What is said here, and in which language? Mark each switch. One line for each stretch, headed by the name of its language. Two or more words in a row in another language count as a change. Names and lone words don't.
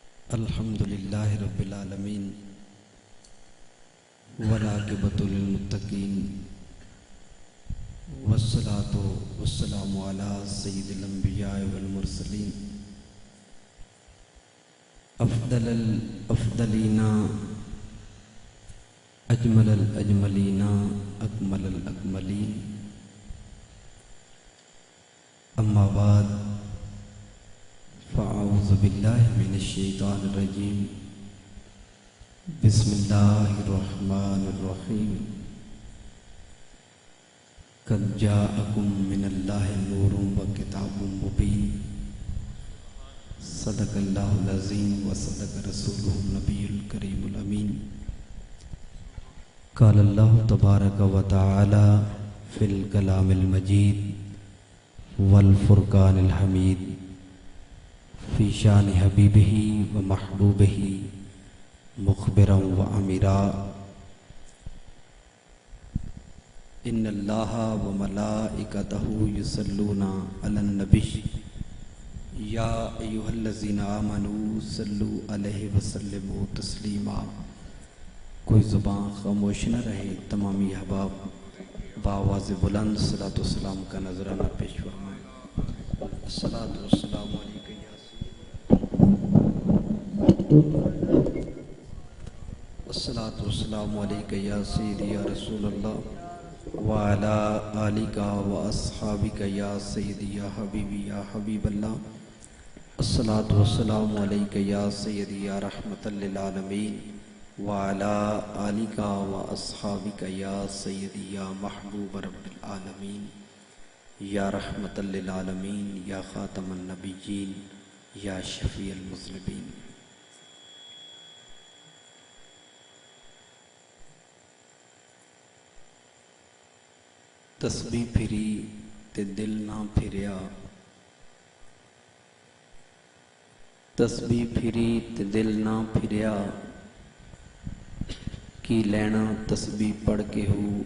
Arabic: الحمد لله رب العالمين والعاقبة للمتقين والصلاة والسلام على سيد الأنبياء والمرسلين أفضل الأفضلين أجمل الأجملين أكمل الأكملين أما بعد فأعوذ بالله من الشيطان الرجيم بسم الله الرحمن الرحيم قد جاءكم من الله نور وكتاب مبين صدق الله العظيم وصدق رسوله النبي الكريم الأمين قال الله تبارك وتعالى في الكلام المجيد والفرقان الحميد في شأن حبيبه ومحبوبه مخبرا وآمرا إن الله وملائكته يصلون على النبي يا أيها الذين آمنوا صلوا عليه وسلموا تسليما.
Urdu: کوئی زبان خاموش نہ رہے. تمامی احباب باآواز بلند صلاۃ و سلام کا نذرانہ پیش فرمائیں.
Arabic: الصلاة والسلام عليك يا الصلاة والسلام عليك يا سيدي يا رسول الله وعلى آلك وأصحابك يا سيدي يا حبيبي يا حبيب الله. الصلاة والسلام عليك يا سيدي يا رحمة للعالمين وعلى آلك وأصحابك يا سيدي يا محبوب رب العالمين يا رحمة للعالمين يا خاتم النبيين يا شفيع المذنبين.
Punjabi: ਤਸਬੀਹ ਫਿਰੀ ਤੇ ਦਿਲ ਨਾ ਫਿਰਿਆ, ਤਸਬੀਹ ਫਿਰੀ ਤੇ ਦਿਲ ਨਾ ਫਿਰਿਆ, ਕੀ ਲੈਣਾ ਤਸਬੀਹ ਪੜ੍ਹ ਕੇ ਹੋ।